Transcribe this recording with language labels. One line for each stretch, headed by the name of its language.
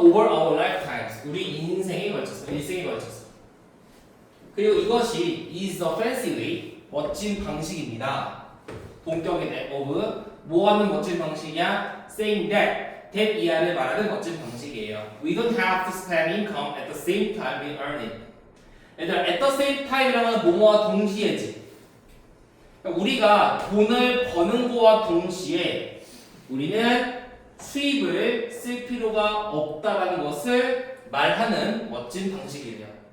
English: Over our lifetimes
Korean: 우리 인생에 걸쳐서 일생에 걸쳐서. 그리고 이것이
English: is the fancy way
Korean: 멋진 방식입니다. 본격의 of 뭐 하는 멋진 방식이야?
English: saying that
Korean: 이하를 말하는 멋진 방식이에요.
English: We don't have to spend income at the same time we earn it.
Korean: 얘들아
English: at the same time
Korean: 이라는 뭐뭐와 동시에지. 그러니까 우리가 돈을 버는 거와 동시에 우리는 수입을 쓸 필요가 없다라는 것을 말하는 멋진 방식이에요.